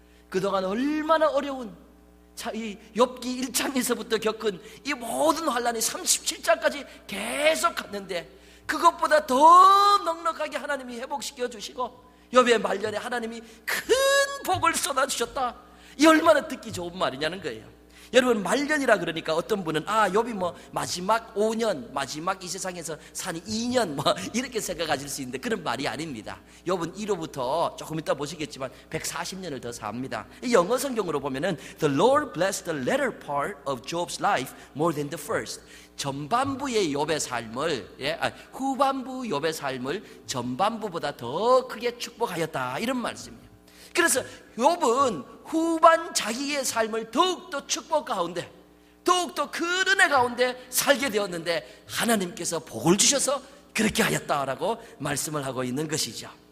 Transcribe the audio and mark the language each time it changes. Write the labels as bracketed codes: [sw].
[ko] 그동안 얼마나 어려운 이 욥기 1장에서부터 겪은 이 모든 환난이 37장까지 계속 갔는데 그것보다 더 넉넉하게 하나님이 회복시켜 주시고 욥의 말년에 하나님이 큰 복을 쏟아주셨다. 이 얼마나 듣기 좋은 말이냐는 거예요. 여러분, 말년이라 그러니까 어떤 분은 욥이 마지막 5년, 마지막 이 세상에서 사니 2년 이렇게 생각하실 수 있는데 그런 말이 아닙니다. 욥은 1호부터 조금 이따 보시겠지만 140년을 더 삽니다. 이 영어 성경으로 보면은 [en] The Lord blessed the latter part of Job's life more than the first. [ko] 전반부의 욥의 삶을 후반부 욥의 삶을 전반부보다 더 크게 축복하였다, 이런 말씀이에요. 그래서 욥은 후반 자기의 삶을 더욱더 축복 가운데, 더욱더 그 은혜 가운데 살게 되었는데 하나님께서 복을 주셔서 그렇게 하였다라고 말씀을 하고 있는 것이죠.